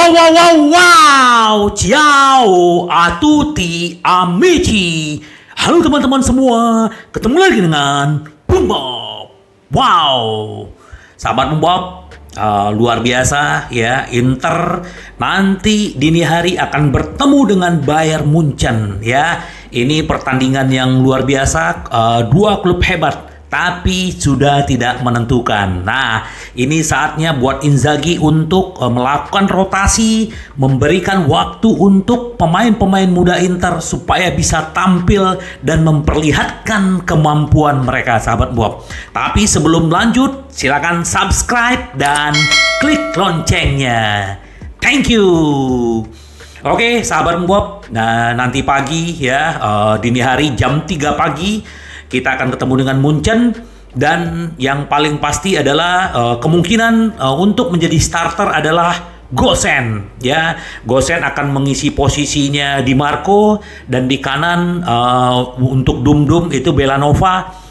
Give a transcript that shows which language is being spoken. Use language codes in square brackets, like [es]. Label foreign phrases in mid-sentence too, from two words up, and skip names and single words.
[it] Wow, wow, wow, wow. Ciao a tutti amici. [id] Halo teman-teman semua. Ketemu lagi dengan Bung Bob. Wow. Sahabat Bung Bob, luar biasa ya. Inter nanti dini hari akan bertemu dengan Bayern Munchen ya. Ini pertandingan yang luar biasa. Dua klub hebat tapi sudah tidak menentukan. Nah, ini saatnya buat Inzaghi untuk melakukan rotasi, memberikan waktu untuk pemain-pemain muda Inter supaya bisa tampil dan memperlihatkan kemampuan mereka, sahabat Bob. Tapi sebelum lanjut, silakan subscribe dan klik loncengnya. [en] Thank you. [id] Oke, sahabat Bob. Nah, nanti pagi ya, dini hari jam 3 pagi kita akan ketemu dengan Munchen, dan yang paling pasti adalah kemungkinan untuk menjadi starter adalah Gosens ya. Gosens akan mengisi posisinya Di Marco, dan di kanan untuk Dum itu Belanova.